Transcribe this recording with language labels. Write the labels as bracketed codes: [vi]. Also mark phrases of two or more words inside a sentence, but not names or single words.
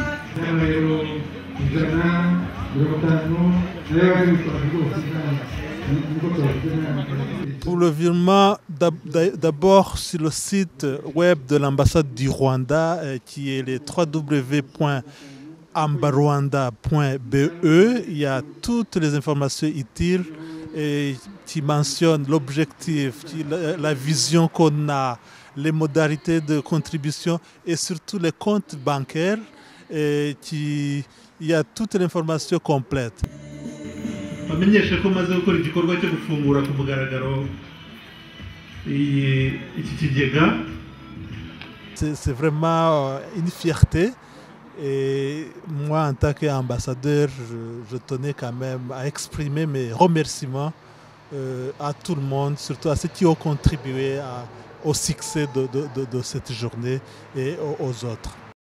[fr] Pour le virement, d'abord sur le site web de l'ambassade du Rwanda, qui est le www.ambarwanda.be, il y a toutes les informations utiles et qui mentionnent l'objectif, la vision qu'on a, les modalités de contribution et surtout les comptes bancaires. Et il y a toute l'information complète. [rw] Bamenyeshe ko maze gukora igikorwa cyo gufungura ku mugaragaro iki kigega. [fr] C'est vraiment une fierté et moi en tant qu'ambassadeur je tenais quand même à exprimer mes remerciements à tout le monde, surtout à ceux qui ont contribué au succès de cette journée et aux autres.